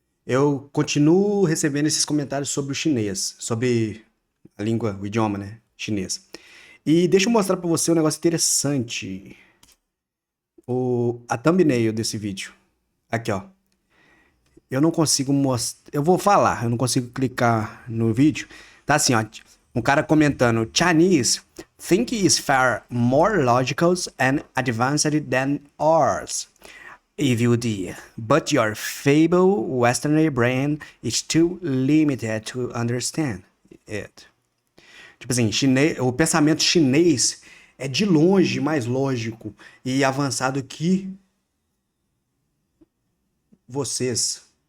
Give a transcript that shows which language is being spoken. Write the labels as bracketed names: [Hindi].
[Portuguese] Eu continuo recebendo esses comentários sobre o chinês, sobre a língua, o idioma, né? Chinês. E deixa eu mostrar pra você um negócio interessante. A thumbnail desse vídeo. Aqui, ó. Eu não consigo mostrar. Eu vou falar, eu não consigo clicar no vídeo. Tá assim, ó. Um cara comentando: [English] Chinese think is far more logical and advanced than ours. Evil dear, but your feeble Western brain is too limited to understand it. [Portuguese] Tipo assim, o pensamento chinês é de longe mais lógico e avançado que vocês.